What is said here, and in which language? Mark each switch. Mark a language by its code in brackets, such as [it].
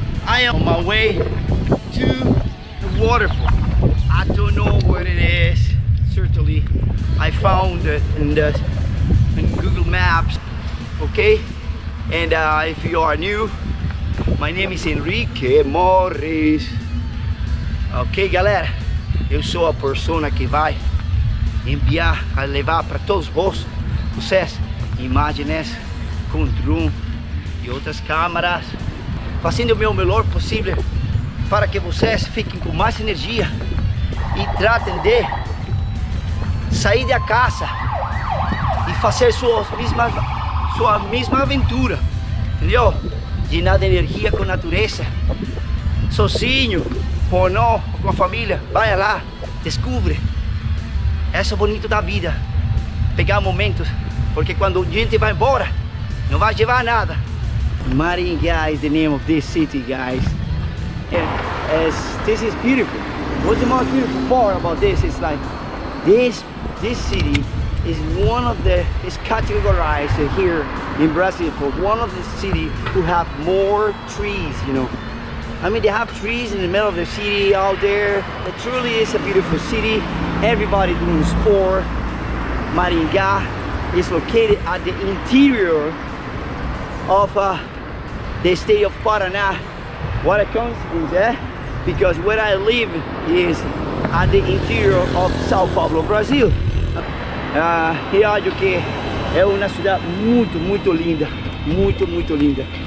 [en] I am on my way to the waterfall. I don't know what it is. Certainly I found it in Google Maps. Okay, and if you are new, my name is Enrique Morris. [pt] Ok, galera, eu sou a persona que vai enviar, a levar para todos vocês imagens com drone e outras câmeras, fazendo o meu melhor possível para que vocês fiquem com mais energia e tratem de sair da casa e fazer sua mesma aventura, entendeu? [es] Llenar de energia [pt] com a natureza, sozinho ou não, com a família. Vai lá, descobre. Isso é bonito da vida, pegar momentos, porque quando a gente vai embora, não vai levar nada. [en] Maringá is the name of this city, guys. And this is beautiful. What's the most beautiful part about this is like this city is one of the, is categorized here in Brazil for one of the cities who have more trees, you know. I mean, they have trees in the middle of the city out there. It truly is a beautiful city. Everybody doing sport. Maringá is located at the interior of the state of Paraná. What a coincidence, eh? Because where I live is at the interior of São Paulo, Brazil. [pt] E acho que é uma cidade muito linda, muito linda.